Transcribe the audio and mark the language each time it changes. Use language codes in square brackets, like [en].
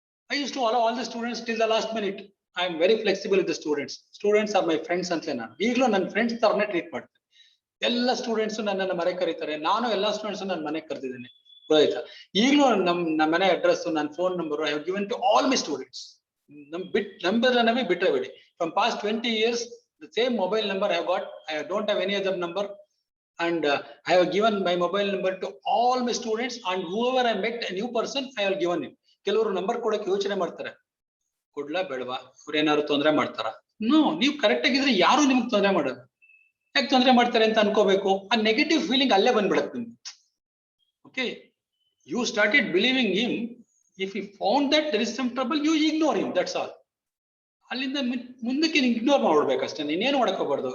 [en] I used to allow all the students till the last minute. I am very flexible with the students. Students are my friends [kn] ಅಂತಲೇ ನಾನು ಈಗಲೂ ನನ್ನ friends ತರನೇ treat ಮಾಡ್ತೇನೆ. ಎಲ್ಲ students ನನ್ನನ್ನು ಮನೆ ಕರೀತಾರೆ, ನಾನು ಎಲ್ಲ ಸ್ಟೂಡೆಂಟ್ಸ್ ನನ್ನ ಮನೆಗೆ ಕರೆದಿದ್ದೇನೆ, ಗೊತ್ತಾಯ್ತಾ? ಈಗಲೂ ನಮ್ಮ ಮನೆ ಅಡ್ರೆಸ್, ನನ್ನ phone number [en] I have given to all my students. [kn] Number ಬಿಟ್ರೆ ಬಿಡಿ. [en] From past 20 years the same mobile number I have got. I don't have any other number, and I have given my mobile number to all my students, and whoever I met a new person I have given him. [kn] ಕೆಲವರು number ಕೊಡಕ್ಕೆ ಯೋಚನೆ ಮಾಡ್ತಾರೆ, ಕೊಡ್ಲಾ ಬೇಡವಾ, ಇವ್ರೇನಾದ್ರು ತೊಂದರೆ ಮಾಡ್ತಾರ? No, ನೀವು correct ಆಗಿದ್ರೆ ಯಾರು ನಿಮ್ಗೆ ತೊಂದರೆ ಮಾಡೋದು. ಯಾಕೆ ತೊಂದರೆ ಮಾಡ್ತಾರೆ ಅಂತ ಅನ್ಕೋಬೇಕು. ಆ ನೆಗೆಟಿವ್ ಫೀಲಿಂಗ್ ಅಲ್ಲೇ ಬಂದ್ಬಿಡತ್ತೆ ನಿಮ್ಗೆ. Okay, [en] You started believing him. If you found that there is some trouble, you ignore him, that's all. [kn] ಅಲ್ಲಿಂದ ಮುಂದಕ್ಕೆ ಇಗ್ನೋರ್ ಮಾಡ್ಬೇಕಷ್ಟೇ, ನೀನೇನು ಮಾಡಕೋಬಾರ್ದು.